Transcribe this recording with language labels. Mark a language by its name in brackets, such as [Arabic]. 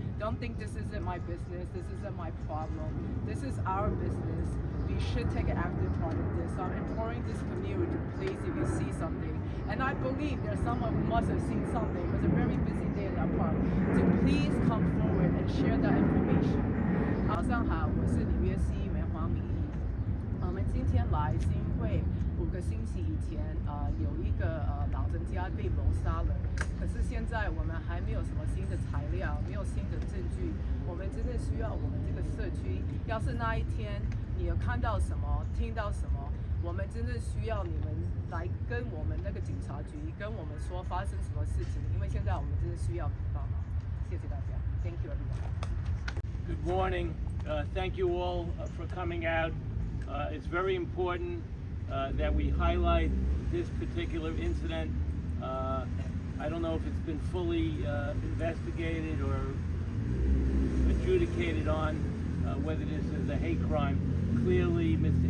[English] Don't think this isn't my business, this isn't my problem. This is our business. We should take an active part in this. So I'm imploring this community, please, if you see something. And I believe there's someone who must have seen something. It was a very busy day in that park. So please come forward and share that information. [Chinese] 早上好，我是纽约市议员黄敏仪。我们今天来是因为5个星期以前，有一个老人家被谋杀了。可是现在我们还没有什么新的材料，没有新的证据。我们真的需要我们这个社区，要是那一天你有看到什么、听到什么，我们真的需要你们来跟我们那个警察局跟我们说发生什么事情，因为现在我们真的需要帮忙。谢谢大家。 [English] Thank you, everyone. Good morning. Thank you all for coming out. It's very important that we highlight this particular incident. I don't know know if it's been fully investigated or adjudicated on whether this is a hate crime. Clearly, Mr.